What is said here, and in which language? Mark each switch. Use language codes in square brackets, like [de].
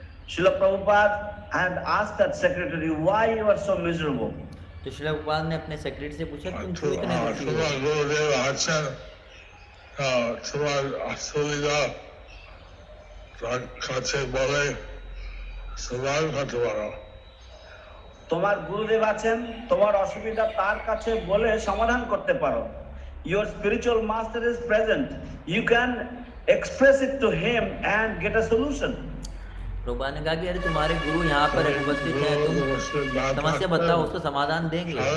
[en] Shrila Prabhupada had asked that secretary, why you are so miserable? [hi] तो श्रील प्रभुपाद ने अपने सेक्रेटरी से पूछा तुम क्यों इतने दुखी हो? [bn] তোমার গুরুদেব আছেন তোমার অসুবিধা কাছে বলে সমাধান করতে পারো। তোমার গুরুদেব আছেন, তোমার অসুবিধা তার কাছে বলে সমাধান করতে পারো। [en] Your spiritual master is present. You can express it to him and get a solution. [hi] Prabhupada ने कहा कि अरे तुम्हारे गुरु यहाँ पर उपस्थित हैं, तुम समस्या बताओ, उसका समाधान देंगे।